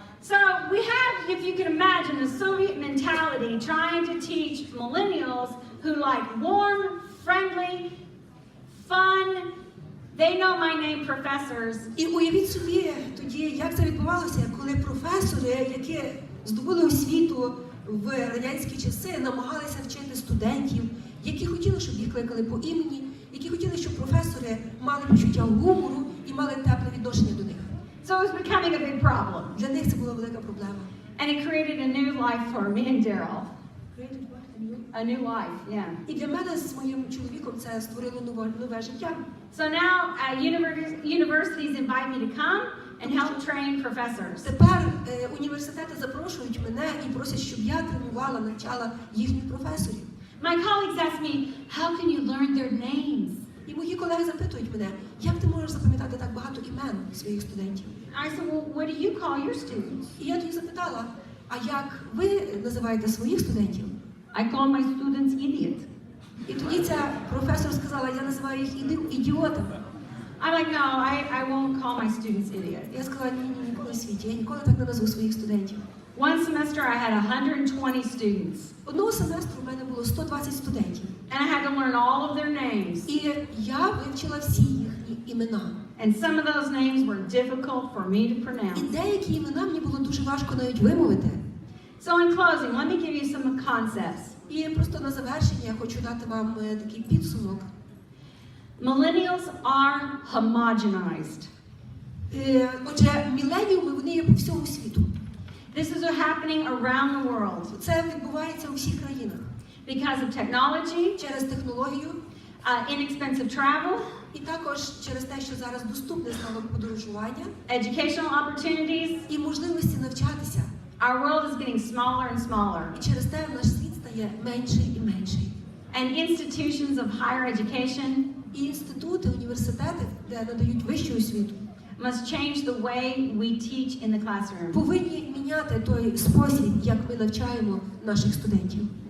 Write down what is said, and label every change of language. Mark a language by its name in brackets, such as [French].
[English] So we have, if you can imagine, a Soviet mentality trying to teach millennials who like warm, friendly, fun, they know my name professors. [Ukrainian] І уявіть собі тоді, як це відбувалося, коли професори, які здобули освіту в радянські часи, намагалися вчити студентів, які хотіли, щоб їх кликали по імені, які хотіли, щоб професори мали почуття гумору і мали тепле відношення до них. [English] So it was becoming a big problem. [Ukrainian] Для них це була велика проблема. [English] And it created a new life for me and Daryl. A new life, yeah. [Ukrainian] І для мене з моїм чоловіком це створило нове життя. [English] So now universities invite me to come and help train professors. [Ukrainian] Тепер університети запрошують мене і просять, щоб я тренувала, навчала їхніх професорів. [English] My colleagues ask me, how can you learn their names? [Ukrainian] І мої колеги запитують мене, як ти можеш запам'ятати так багато імен своїх студентів? [English] I said, well, what do you call your students? [Ukrainian] І я тоді запитала, а як ви називаєте своїх студентів? [English] I call my students idiot. [Ukrainian] І тоді ця професор сказала, я називаю їх ідіотами. [English] I'm like, no, I won't call my students idiot. [Ukrainian] Я сказала, ні, ніколи в світі, я ніколи так не назву своїх студентів. [English] One semester I had 120 students. [Ukrainian] Одного семестру в мене було 120 студентів. [English] And I had to learn all of their names. [Ukrainian] І я вивчила всі їхні імена. [English] And some of those names were difficult for me to [Ukrainian] І [English] pronounce. [Ukrainian] деякі імена мені було дуже важко навіть вимовити. [English] So in closing, let me give you some concepts. [Ukrainian] І просто на завершення я хочу дати вам такий підсумок. [English] Millennials are homogenized. [Ukrainian] Отже, міленіуми, вони є по всьому світу. [English] This is happening around the world [Ukrainian] Це відбувається у всіх країнах. [English] because of technology, [Ukrainian] Через технологію [English] inexpensive travel, [Ukrainian] і також через те, що зараз доступне стало подорожування [English] educational opportunities. [Ukrainian] і можливості навчатися. [English] Our world is getting smaller and smaller. [Ukrainian] І через те наш світ стає менший і менший. [English] And institutions of higher education [Ukrainian] І інститути, університети, де надають вищу освіту, [English] must change the way we teach in the classroom. [Ukrainian] повинні міняти той спосіб, як ми навчаємо наших студентів.